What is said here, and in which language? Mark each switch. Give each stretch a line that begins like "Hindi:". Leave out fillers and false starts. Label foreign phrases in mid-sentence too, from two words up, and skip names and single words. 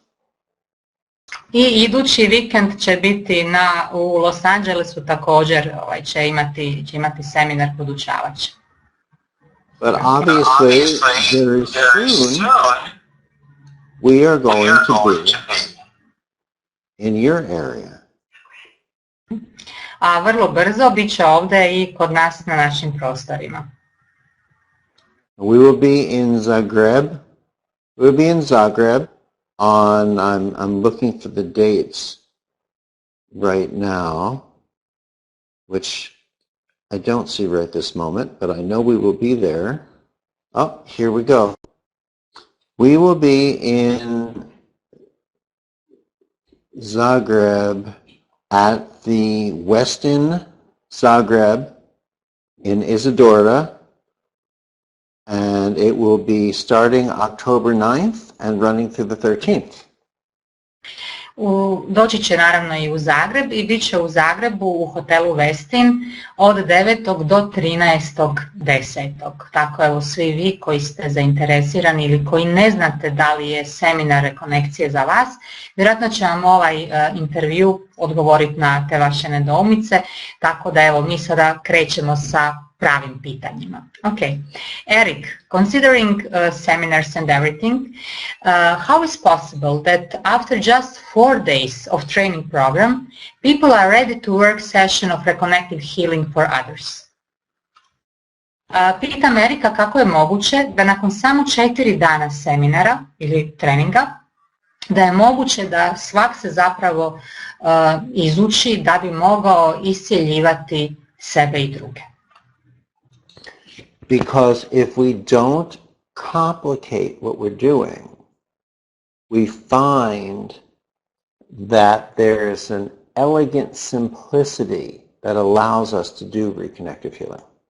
Croatian: I idući vikend će biti u Los Angelesu također, će imati seminar podučavač.
English: But obviously, very soon, we are going to be in your area.
Croatian: A vrlo brzo bit će ovdje i kod nas na našim prostorima.
English: We will be in Zagreb. We'll be in Zagreb on, I'm looking for the dates right now, which I don't see right this moment, but I know we will be there. Oh, here we go. We will be in Zagreb at the Westin Zagreb in Isidora, and it will be starting October 9th and running through the 13th.
Croatian: Doći će naravno i u Zagreb i bit će u Zagrebu u hotelu Westin od 9. do 13.10. Tako evo svi vi koji ste zainteresirani ili koji ne znate da li je seminar Rekonekcije za vas, vjerojatno će vam ovaj intervju odgovoriti na te vaše nedoumice, tako da evo mi sada krećemo sa pravim pitanjima.
English: Okay. Eric, considering seminars and everything, how is possible that after just 4 days of training program, people are ready to work session of reconnective healing for others?
Croatian: Pitam Erika kako je moguće da nakon samo 4 dana seminara ili treninga, da je moguće da svak se zapravo izuči da bi mogao isceljivati sebe i druge.
English: Because if we don't complicate what we're doing, we find that there's an elegant simplicity that allows us to do reconnective healing.